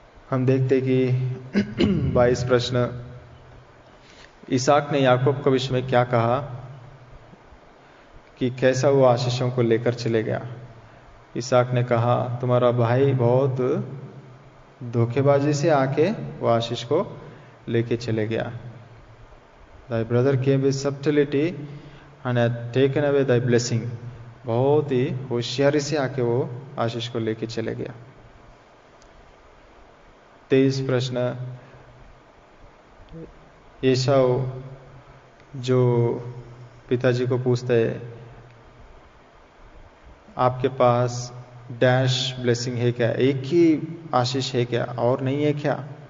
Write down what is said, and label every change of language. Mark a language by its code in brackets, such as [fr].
[hi] हम देखते कि 22 प्रश्न, इसहाक ने याकूब के विषय में क्या कहा कि कैसा वो आशीषों को लेकर चले गया। इसहाक ने कहा तुम्हारा भाई बहुत धोखेबाजी से आके वो आशीष को लेके चले गया। [en] Thy brother came with subtlety and had taken away thy blessing. [hi] बहुत ही होशियारी से आके वो आशीष को लेके चले गया। 23 प्रश्न, एसाव जो पिताजी को पूछता है आपके पास डैश ब्लेसिंग है क्या, एक ही आशीष है क्या और नहीं है क्या?